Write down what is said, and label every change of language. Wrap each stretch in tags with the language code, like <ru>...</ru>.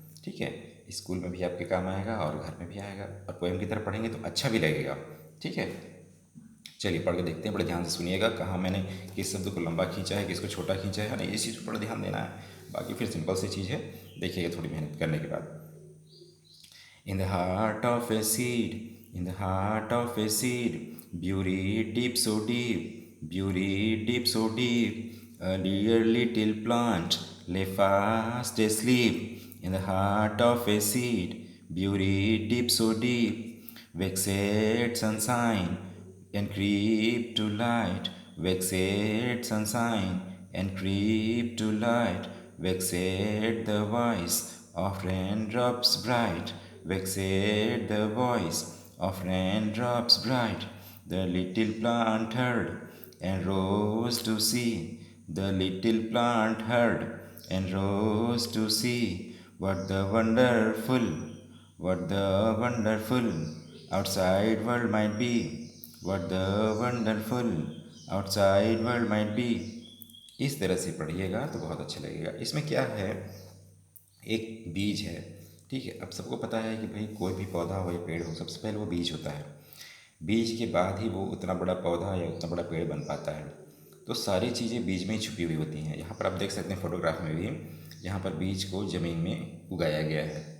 <hi>ठीक है, स्कूल में भी आपके काम आएगा और घर में भी आएगा, और पोयम की तरह पढ़ेंगे तो अच्छा भी लगेगा। ठीक है, चलिए पढ़ के देखते हैं। बड़े ध्यान से सुनिएगा, कहाँ मैंने किस शब्द को लंबा खींचा है, किसको छोटा खींचा है ना, इस चीज़ पर बड़ा ध्यान देना है। बाकी फिर सिंपल सी चीज़ है, देखिएगा थोड़ी मेहनत करने के बाद।</hi> <en>In the heart of a seed, in the heart of a seed, buried deep so deep, buried deep so deep, a dear little plant lay fast asleep. In the heart of a seed, buried deep so deep, vexed sunshine and creep to light, vexed sunshine and creep to light, vexed the voice of raindrops bright, vexed the voice of raindrops bright. The little plant heard and rose to see, the little plant heard and rose to see what the wonderful, what the wonderful outside world might be, what the wonderful outside world might be.</en> <hi>इस तरह से पढ़िएगा तो बहुत अच्छा लगेगा। इसमें क्या है, एक बीज है। ठीक है, अब सबको पता है कि भाई कोई भी पौधा हो या पेड़ हो, सबसे पहले वो बीज होता है। बीज के बाद ही वो उतना बड़ा पौधा या उतना बड़ा पेड़ बन पाता है। तो सारी चीज़ें बीज में ही छुपी हुई होती हैं। यहाँ पर आप देख सकते हैं फोटोग्राफ में भी, यहाँ पर बीज को ज़मीन में उगाया गया है।</hi>